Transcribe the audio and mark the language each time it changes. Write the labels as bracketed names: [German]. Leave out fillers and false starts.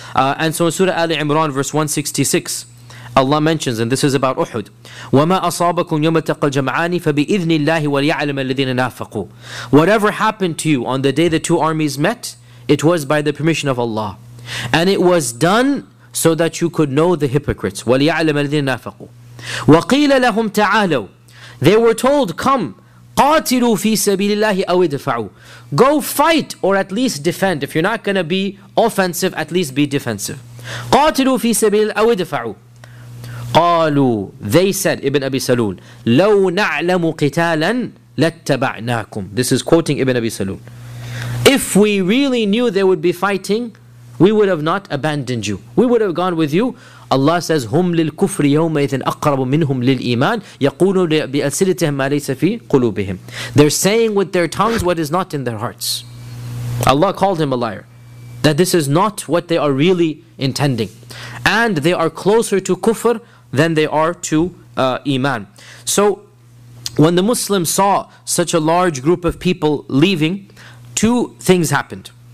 [English] And so in Surah Ali Imran, verse 166, Allah mentions, and this is about Uhud, [Arabic] وَمَا أَصَابَكُمْ يَوْمَ تَقَى الْجَمْعَانِ فَبِإِذْنِ اللَّهِ وَلْيَعْلَمَ الَّذِينَ نَافَقُوا. [English] Whatever happened to you on the day the two armies met, it was by the permission of Allah. And it was done so that you could know the hypocrites. [Arabic] وَلْيَعْلَمَ الَّذِينَ نَافَقُوا. وَقِيلَ لَهُمْ تَعَالَوْا. [English] They were told, come, [Arabic] قَاتِلُوا فِي سَبِيلِ اللَّهِ أَوْ ادْفَعُوا. [English] Go fight, or at least defend. If you're not going to be offensive, at least be defensive. [Arabic] قَاتِلُوا فِي سَبِيلِ اللَّهِ أَوْ ادْفَعُوا. قَالُوا. [English] They said, Ibn Abi Salul, [Arabic] لَوْ نَعْلَمُ قِتَالًا لَاتَّبَعْنَاكُمْ. [English] This is quoting Ibn Abi Salul. If we really knew there would be fighting, we would have not abandoned you. We would have gone with you. Allah says, [Arabic] هُمْ لِلْكُفْرِ يَوْمَئِذٍ أَقْرَبُ مِنْهُمْ لِلْإِيمَانِ يَقُولُوا بِأَلْسِنَتِهِمْ مَا لَيْسَ فِي قُلُوبِهِمْ. [English] They're saying with their tongues what is not in their hearts. Allah called him a liar. That this is not what they are really intending. And they are closer to kufr than they are to iman. So when the Muslims saw such a large group of people leaving, two things happened.